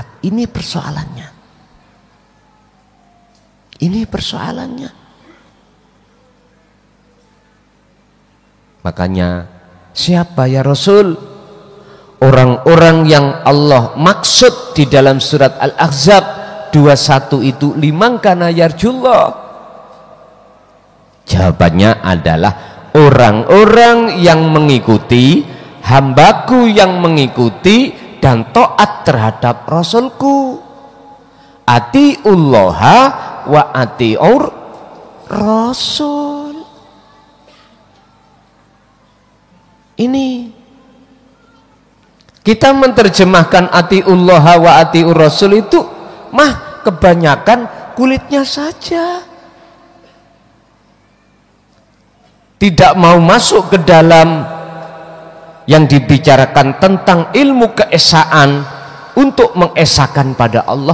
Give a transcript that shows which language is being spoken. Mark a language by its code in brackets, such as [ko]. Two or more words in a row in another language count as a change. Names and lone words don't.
[id] Ini persoalannya. Makanya siapa ya Rasul? Orang-orang yang Allah maksud di dalam surat Al-Ahzab 21 itu, [ar] لمن كان يرجو الله. [id] Jawabannya adalah orang-orang yang mengikuti, hambaku yang mengikuti dan taat terhadap Rasulku. [ar] أطيعوا الله وأطيعوا الرسول. [id] Ini kita menerjemahkan [ar] أطيعوا الله وأطيعوا الرسول [id] itu mah kebanyakan kulitnya saja, tidak mau masuk ke dalam yang dibicarakan tentang ilmu keesaan untuk mengesahkan pada Allah.